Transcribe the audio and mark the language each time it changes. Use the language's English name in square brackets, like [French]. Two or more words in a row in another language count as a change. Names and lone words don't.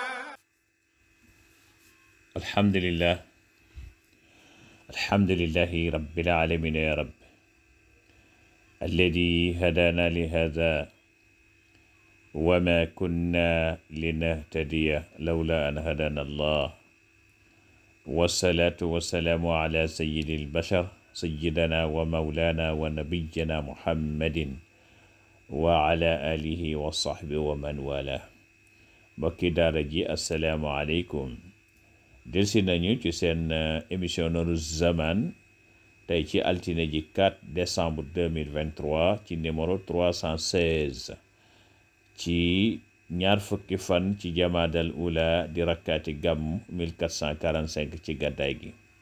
[Arabic] الحمد لله رب العالمين يا رب الذي هدانا لهذا وما كنا لنهتدي لولا أن هدانا الله، والصلاة والسلام على سيد البشر سيدنا ومولانا ونبينا محمد وعلى آله وصحبه ومن والاه. [Wolof] mbokki daara ji [Arabic] السلام عليكم. [Wolof] delsi nañu ci seen émission Nourou Zaman tey ci altine ji 4 décembre 2023 ci numéro 316 ci ñaar fukki fan ci [Arabic] جمادى الأولى [Wolof] di rakkaati gàmm 1445 ci gàddaay gi.